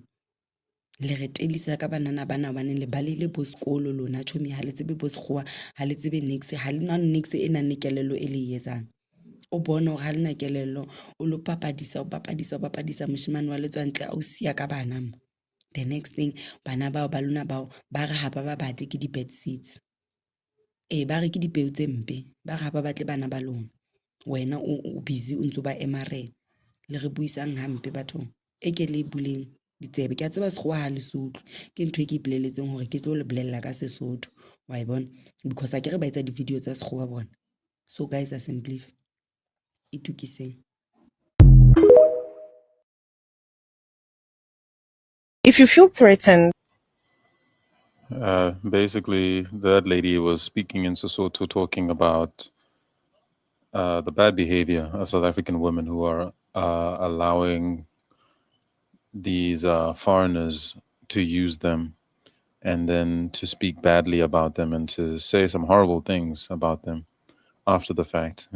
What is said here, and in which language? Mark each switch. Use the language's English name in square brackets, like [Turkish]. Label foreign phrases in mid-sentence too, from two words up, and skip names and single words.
[Southern Sotho] Le re tellisa ka banana bana baneng le balile bo sekolo lona tjhomi, ha le tsebe bo sekgowa, ha le tsebe niks, ha le nwa niks e nang le kelello e le etsang. O bone hore ha le na kelello o lo papadisa moshemane wa letswantle a o siya ka bana mo. [English] The next thing [Southern Sotho] bana bao ba lona bao ba re ha ba ba batle ke di- [English] bad seeds. [Southern Sotho] Ba re ke dipeo tse mpe, ba re ha ba batle bana ba lona. Wena o busy o ntso ba emarela. Le re buisang hampe bathong, e ke le buleng ditsebe. Ke a tseba sekgowa ha le sotlwe, ke ntho e ke ipoleletseng hore ke tlo le bolella ka Sesotho, wa e bona, because a ke re ba etsa di-video tsa sekgowa bona. [English] So guys, [Southern Sotho] a simply itukiseng. [English] If you feel threatened, basically, that lady was speaking in Sesotho, talking about the bad behavior of South African women who are allowing these foreigners to use them and then to speak badly about them and to say some horrible things about them after the fact.